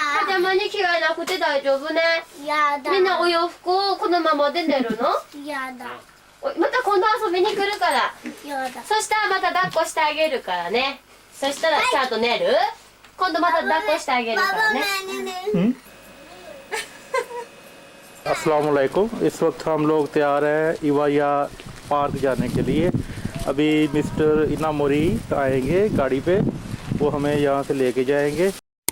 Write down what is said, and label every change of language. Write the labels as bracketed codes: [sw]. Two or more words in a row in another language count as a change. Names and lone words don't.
[ja] パジャマに着替えなくて大丈夫ね。やだ。みんなお洋服をこのままで寝るの？やだ。おまた今度遊びに来るから。やだ。そしたらまた抱っこしてあげるからね。そしたらちゃんと寝る？今度また抱っこしてあげるからね。 [ar] السلام عليكم. [hi] इस वक्त हम लोग तैयार हैं इवाया पार्क जाने के लिए। अभी मिस्टर इनामोरी आएंगे गाड़ी पे, वो हमें यहाँ से लेके जाएंगे।